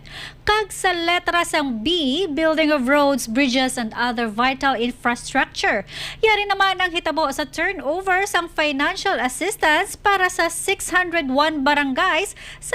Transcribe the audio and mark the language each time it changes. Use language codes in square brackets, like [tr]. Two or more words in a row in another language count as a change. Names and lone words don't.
[hil] Kag sa letras ang B, [en] building of roads, bridges, and other vital infrastructure. [hil] Yari naman ang hitabo sa turnover sang [en] financial assistance [hil] para sa 601 barangays sa